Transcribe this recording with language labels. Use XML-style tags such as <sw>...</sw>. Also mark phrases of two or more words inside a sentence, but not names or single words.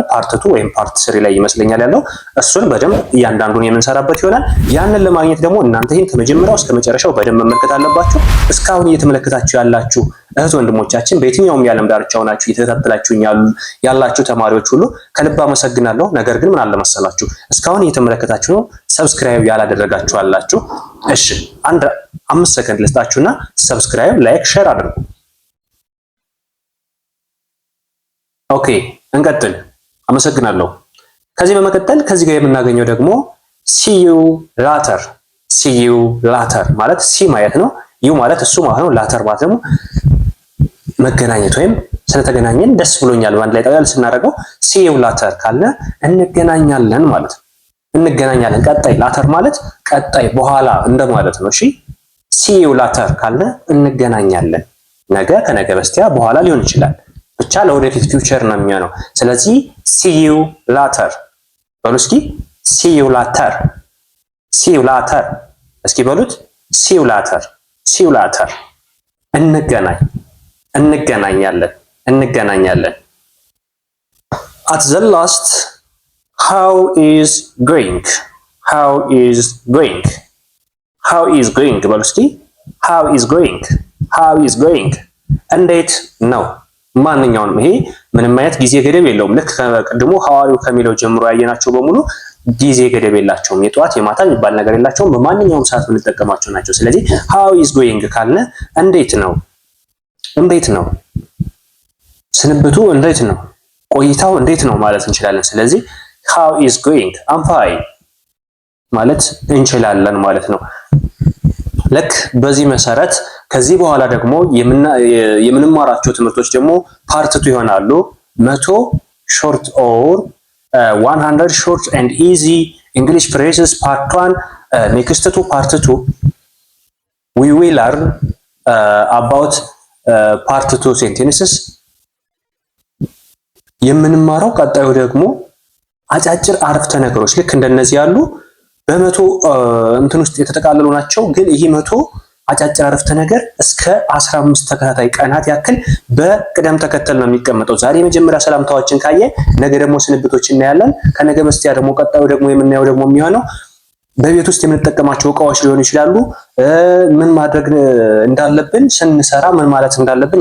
<am>ፓርትቱ ወይም ፓርት 3 ላይ ይመስለኛል ያለው። እሱን በደንብ እያንዳንዱን የምንሰራበት ይሆናል። ያንን ለማግኘት ደግሞ እናንተ ይህን ከመጀመሪያው እስከ መጨረሻው በደንብ መመልከት አለባችሁ። እስካሁን እየተመለከታችሁ ያላችሁ እህት ወንድሞቻችን በየትኛውም የዓለም ዳርቻ ሆናችሁ እየተከታተላችሁኝ ያላችሁ ተማሪዎች ሁሉ ከልብ አመሰግናለሁ። ነገር ግን ምን አለ መሰላችሁ እስካሁን እየተመለከታችሁ ነው፣ ሰብስክራይብ ያላደረጋችሁ አላችሁ። እሺ አንድ 5 ሰከንድ ልስጣችሁና ሰብስክራይብ፣ ላይክ፣ ሼር አድርጉ። ኦኬ እንቀጥል። አመሰግናለሁ። ከዚህ በመቀጠል ከዚህ ጋር የምናገኘው ደግሞ</am> <en>see you later። see you later</en> <am>ማለት ሲ ማለት ነው፣ ዩ ማለት እሱ ማለት ነው። ላተር ማለት ደግሞ መገናኘት ወይም ስለተገናኘን ደስ ብሎኛል በአንድ ላይ ጠቅላላ ስናደርገው</am> <en>see you later</en> <am>ካለ እንገናኛለን ማለት ነው። እንገናኛለን ቀጣይ፣ ላተር ማለት ቀጣይ በኋላ እንደማለት ነው። እሺ</am> <en>see you later</en> <am>ካለ እንገናኛለን። ነገ ከነገ በስቲያ በኋላ ሊሆን ይችላል። ብቻ ለወደፊት ፊውቸር ነው የሚሆነው። ስለዚህ</am> <en>see you later</en> <am>በሉ እስኪ</am> <en>see you later see you later</en> <am>እስኪ በሉት</am> <en>see you later see you later</en> <am>እንገናኛለን።</am> <en>at the last how is going</en> <am>በሉ እስኪ</am> <en>how is going</en> <am>እንዴት ነው። ማንኛውንም ይሄ ምንም አይነት ጊዜ ገደብ የለውም። ልክ ከቅድሞ ሐዋሪው ከሚለው ጀምሮ ያየናቸው በሙሉ ጊዜ ገደብ የላቸውም። የጠዋት የማታ የሚባል ነገር የላቸውም። በማንኛውም ሰዓት የምንጠቀማቸው ናቸው። ስለዚህ how</am> <en>is going</en> <am>ካልነ እንዴት ነው፣ ስንብቱ እንዴት ነው፣ ቆይታው እንዴት ነው ማለት እንችላለን። ስለዚህ</am> <en>how is going I'm fine</en> <am>ማለት እንችላለን ማለት ነው። ልክ በዚህ መሰረት ከዚህ በኋላ ደግሞ የምንማራቸው ትምህርቶች ደግሞ ፓርት 2 ይሆናሉ።</am> <en>100 short or 100 short and easy English phrases part 1 next to part 2 we will learn about part 2 sentences</en> <am>የምንማረው ቀጣዩ ደግሞ አጫጭር አረፍተ ነገሮች ልክ እንደነዚህ ያሉ በመቶ እንትን ውስጥ የተጠቃለሉ ናቸው። ግን ይሄ 100 አጫጭር አረፍተ ነገር እስከ 15 ተከታታይ ቀናት ያክል በቅደም ተከተል ነው የሚቀመጠው። ዛሬ የመጀመሪያ ሰላምታዎችን ካየ ነገ ደግሞ ስንብቶች እናያለን። ከነገ በስቲያ ደግሞ ቀጣዩ ደግሞ የምናየው ደግሞ የሚሆነው በቤት ውስጥ የምንጠቀማቸው እቃዎች ሊሆኑ ይችላሉ። ምን ማድረግ እንዳለብን ስንሰራ ምን ማለት እንዳለብን</am>